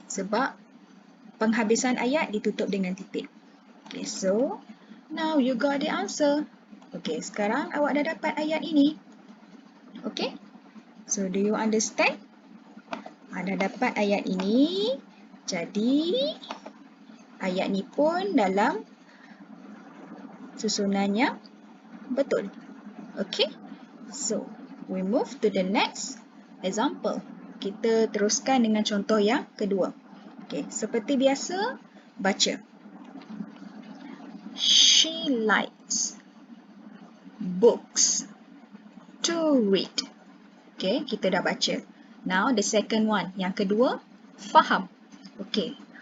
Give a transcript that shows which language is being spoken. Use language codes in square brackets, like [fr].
[ms] Sebab penghabisan ayat ditutup dengan titik. [en] Okay, so now you got the answer. [ms] Okay, sekarang awak dah dapat ayat ini. Okay. [en] So, do you understand? [ms] Dah dapat ayat ini. Jadi, ayat ni pun dalam susunannya betul. Okay. [en] So, we move to the next example. [ms] Kita teruskan dengan contoh yang kedua. Okay, seperti biasa, baca. [en] She likes books to read. [ms] Okay, kita dah baca. [en] Now, the second one. [ms] Yang kedua, faham. Okay.